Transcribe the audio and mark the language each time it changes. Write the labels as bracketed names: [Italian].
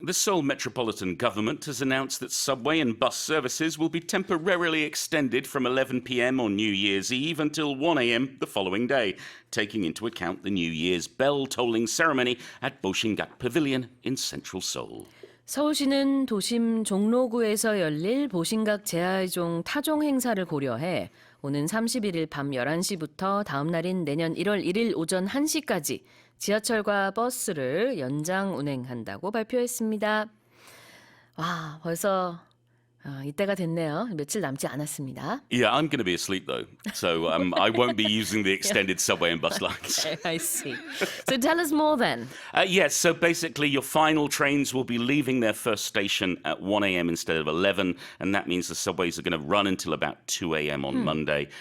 [English] The Seoul Metropolitan Government has announced that subway and bus services will be temporarily extended from 11 p.m. on New Year's Eve until 1 a.m. the following day, taking into account the New Year's bell tolling ceremony at Bosingak Pavilion in central Seoul. [Korean] 서울시는 도심 종로구에서 열릴 보신각 제야의 타종 행사를 고려해 오는 31일 밤 11시부터 다음 날인 내년 1월 1일 오전 1시까지 지하철과 버스를 연장 운행한다고 발표했습니다. 와, 벌써 이때가 됐네요. 며칠 남지 않았습니다. [English] Yeah, I'm going to be asleep though, so I won't be using the extended subway and bus lines. I see. So tell us more then. Yes, so basically your final trains will be leaving their first station at 1 a.m. instead of 11, and that means the subways are going to run until about 2 a.m. on Monday.